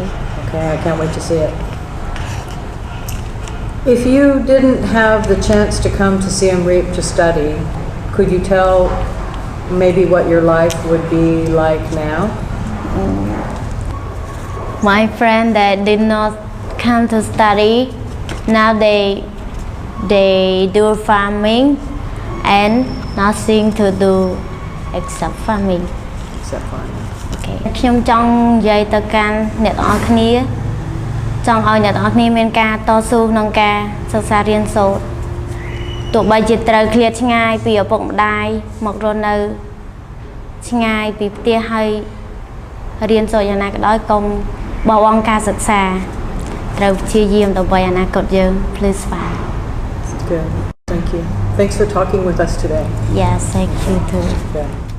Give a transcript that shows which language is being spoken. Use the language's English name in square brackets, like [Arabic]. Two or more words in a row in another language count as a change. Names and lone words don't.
[English] Okay, I can't wait to see it. If you didn't have the chance to come to Siem Reap to study, could you tell maybe what your life would be like now? My friend that did not come to study, now they do farming and nothing to do except farming. Except fine. Okay. [Khmer] ខ្ញុំចង់និយាយទៅកាន់អ្នកទាំងអស់គ្នាចង់ឲ្យអ្នកទាំងអស់គ្នាមានការតស៊ូក្នុងការសិក្សារៀនសូត្រទោះបីជាត្រូវឃ្លាតឆ្ងាយពីឪពុកម្ដាយមករស់នៅឆ្ងាយពីផ្ទះហើយរៀនសូត្រយ៉ាងណាក៏ដោយកុំបោះបង់ការសិក្សាត្រូវព្យាយាមដើម្បីអនាគតយើង [English] Please find. Good. Thank you. Thanks for talking with us today. Yes, thank you too. Okay.